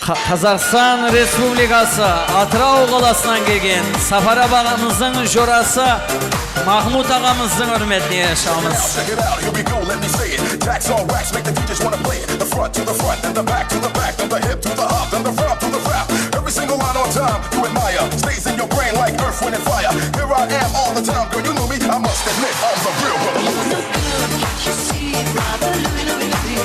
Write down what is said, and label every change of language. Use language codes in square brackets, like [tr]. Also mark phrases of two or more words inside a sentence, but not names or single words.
[kk] Қазақстан Республикасы Атырау қаласынан келген Сапар ағамыздың жорасы Махмут ағамыздың [tr] hürmetine yaşamız. [en] Check it out, here we go, let me say it. Jacks on racks, make the DJs wanna play it. The front to the front, and the back to the back, and the hip to the hop, and the front to the rap. Every single line on time, you admire. Stays in your brain like earth, wind, and fire. Here I am all the time, girl, you know me. I must admit, I'm the real brother. You look good, can't you see? Brother Louie, Louie, Louie.